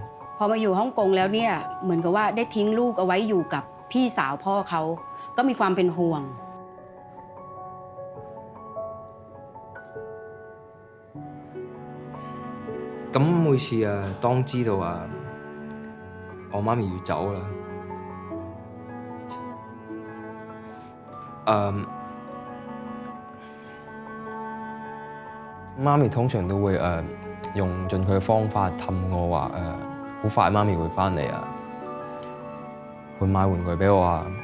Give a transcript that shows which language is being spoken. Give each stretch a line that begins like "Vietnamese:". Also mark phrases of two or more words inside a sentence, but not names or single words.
Thai: พอมาอยู่ฮ่องกงแล้วเนี่ยเหมือนกับว่าได้ทิ้งลูกเอาไว้อยู่กับพี่สาวพ่อเขาก็มีความเป็นห่วง
Cantonese: 咁每次當知道我媽咪要走啦。媽咪通常都會用盡佢嘅方法氹我話好快媽咪會返嚟啊，會買玩具俾我啊。